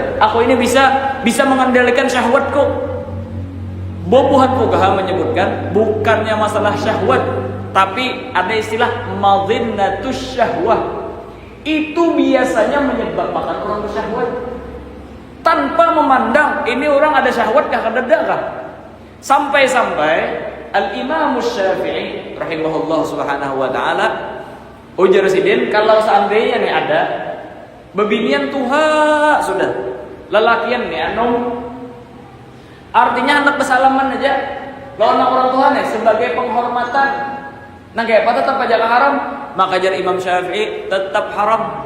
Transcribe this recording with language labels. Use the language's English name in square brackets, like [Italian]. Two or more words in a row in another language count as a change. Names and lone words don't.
[Banjar] Aku ini bisa mengendalikan syahwatku. Bobuhan Fuqaha menyebutkan bukannya masalah syahwat, tapi ada istilah [Arabic] مظنة الشهوة. [Banjar] Itu biasanya menyebabkan orang bersyahwat tanpa memandang ini orang ada syahwat kah kada kah. Sampai-sampai Al-Imam Syafi'i [Arabic] رحمه الله سبحانه وتعالى [Banjar] ujar sidin, kalau seandainya nih ada bebinian tuha sudah lelakian nih artinya hendak bersalaman aja lawan orang tua nih sebagai penghormatan. Nah kayak apa tetap aja haram? Maka jar Imam Syafi'i tetap haram.